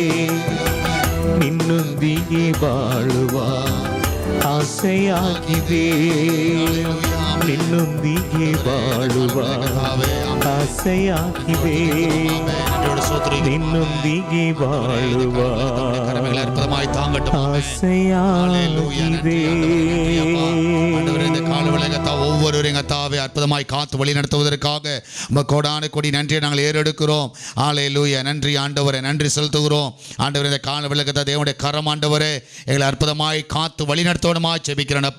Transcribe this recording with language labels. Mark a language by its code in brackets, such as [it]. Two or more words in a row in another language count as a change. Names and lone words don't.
[kn] ನಿನ್ನೊಂದಿಗೆ ಬಾಳುವ ಆಸೆಯಾಗಿದೆ, ನಿನ್ನೊಂದಿಗೆ ಬಾಳುವ ಆಸೆಯಾಗಿದೆ, ನಿನ್ನೊಂದಿಗೆ ಬಾಳುವ ಆಸೆಯಾಗಿದೆ. [ta] ஒவ்வொருவரையும் கத்தாவே அற்புதமாய் காத்து வழி நடத்துவதற்காக கோடான கொடி நன்றியை நாங்கள் ஏறெடுக்கிறோம். ஹல்லேலூயா. நன்றி ஆண்டவரே, நன்றி செலுத்துகிறோம் ஆண்டவரே. இந்த கால விளக்கத்தை தேவனுடைய கரம் ஆண்டவரே எங்களை அற்புதமாய் காத்து வழி நடத்தணுமா ஜெபிக்கிறேனப்பா.